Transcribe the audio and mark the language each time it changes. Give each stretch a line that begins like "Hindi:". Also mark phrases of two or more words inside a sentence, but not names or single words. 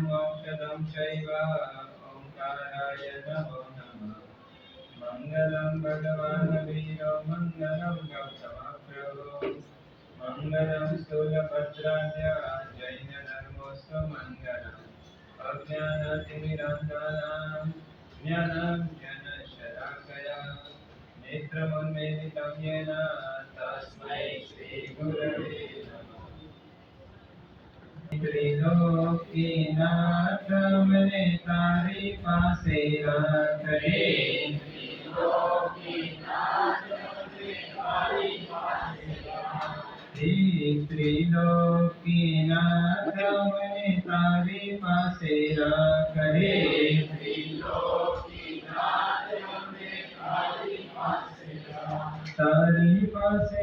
Sanskrit: मोक्षदं चैव ओंकाराय नमो नमः मंगलं भगवान् वीरो मंगलं गौतमप्रभो मंगलं स्थूलभद्राय जैन धर्मोऽस्तु मंगलम् अज्ञानातिमिरान्तानां ज्ञानं जनशलाकया नेत्रमुन्मीलितं येन तस्मै श्रीगुरवे नमः
Gujarati: ત્રિલોકીનાથ મને તારી પાસે રાખરે ત્રિલોકીનાથ મને તારી પાસે રાખરે તારી પાસે